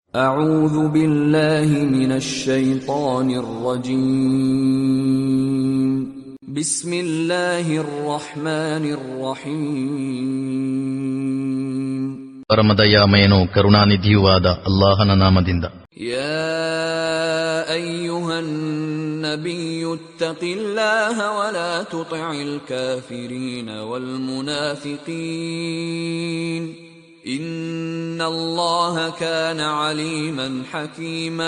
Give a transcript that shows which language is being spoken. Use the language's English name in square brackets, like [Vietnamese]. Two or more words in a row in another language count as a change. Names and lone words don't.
[Arabic] أعوذ بالله من الشيطان الرجيم بسم الله الرحمن الرحيم [Kannada] ಪರಮದಯಾಮಯನೂ ಕರುಣಾನಿಧಿಯೂ ಆದ ಅಲ್ಲಾಹನ ನಾಮದಿಂದ. [Arabic] يا أيها النبي اتق الله ولا تطع الكافرين والمنافقين إن الله كان عليما حكيما.